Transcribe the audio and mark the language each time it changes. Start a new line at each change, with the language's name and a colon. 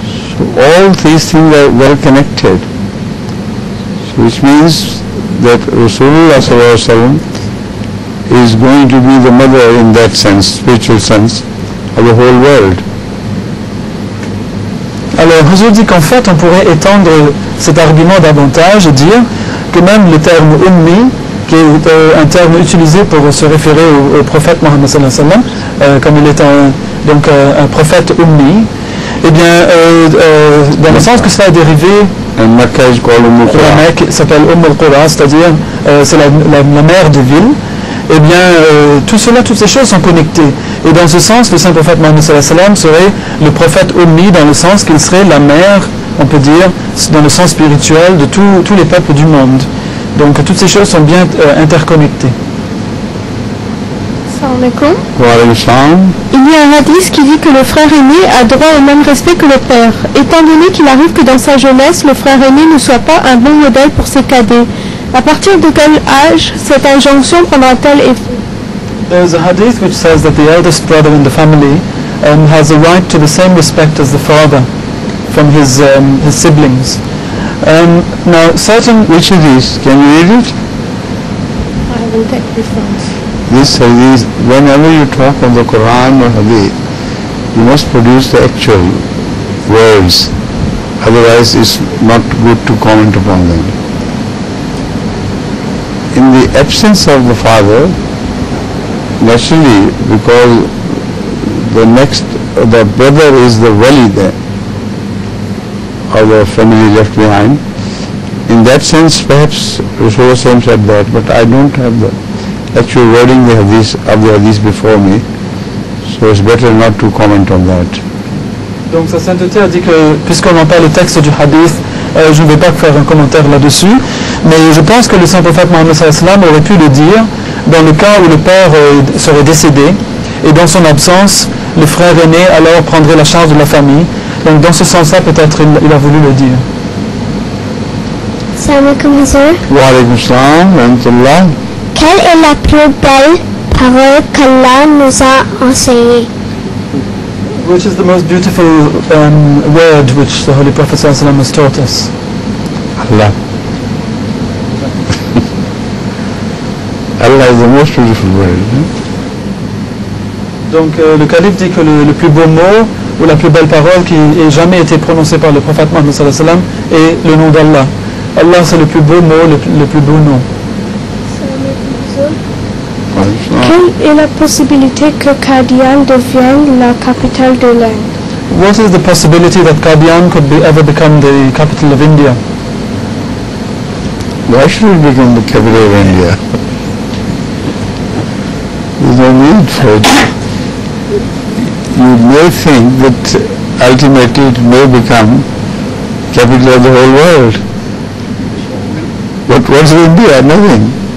English: So all these things are well connected. So which means that Rasulullah ﷺ is going to be the mother in that sense, spiritual sense, of the whole world.
French: Alors, je dis qu'en fait, on pourrait étendre cet argument davantage et dire que même le terme ummi, qui est un terme utilisé pour se référer au prophète Mohammed
Arabic: sallallahu alayhi wa sallam,
French: comme il est un prophète ummi, eh bien, dans le sens que cela est dérivé, la Mecque s'appelle al-Qura, c'est-à-dire c'est la mère de ville. Eh bien, tout cela, toutes ces choses sont connectées. Et dans ce sens, le saint prophète Mohammed
Arabic: sallallahu alayhi wa sallam
French: serait le prophète ummi, dans le sens qu'il serait la mère, on peut dire, dans le sens spirituel, de tous les peuples du monde. Donc toutes ces choses sont bien interconnectées.
Arabic: Salam alaikum.
French: Il y a un hadith qui dit que le frère aîné a droit au même respect que le père. Étant donné qu'il arrive que dans sa jeunesse, le frère aîné ne soit pas un bon modèle pour ses cadets, à partir de quel âge cette injonction prendra-t-elle effet?
English: There is a hadith which says that the eldest brother in the family has a right to the same respect as the father from his siblings. Now, which hadith? Can you read it? I will take reference. This hadith, whenever you talk of the Quran or hadith, you must produce the actual words. Otherwise, it's not good to comment upon them. In the absence of the father, naturally, because the brother is the wali there, of the family left behind. In that sense, perhaps Rasulullah said that, but I don't have the actual wording of the hadith before me, so it's better not to comment on that.
French: Donc sa sainteté a dit que, puisqu'on n'a pas le texte du hadith, je ne vais pas faire un commentaire là-dessus, mais je pense que le saint prophète Mohammed
Arabic: sallallahu alayhi wa sallam
French: aurait pu le dire dans le cas où le père serait décédé, et dans son absence, le frère aîné alors prendrait la charge de la famille. Donc dans ce sens-là, peut-être il a voulu le dire.
Arabic: Salam alaikum, monsieur. Wa alaykum salam wa rahmatullah.
French: Quelle est la plus belle parole qu'Allah nous a enseignée?
English: Which is the most beautiful word which the Holy Prophet
Arabic: sallallahu alayhi wa sallam
English: has taught us? Allah. Allah is the most beautiful word.
French: Donc le calife dit que le plus beau mot ou la plus belle parole qui ait jamais été prononcée par le prophète Mohammed
Arabic: sallallahu alayhi wa sallam
French: est le nom d'Allah. Allah, c'est le plus beau mot, le plus beau nom. Quelle est la possibilité que Qadian devienne la capitale de l'Inde?
English: what is the possibility that Qadian could ever become the capital of India? Why should it become the capital of India? There's no need for it. You may think that ultimately it may become capital of the whole world. But what's India? Nothing.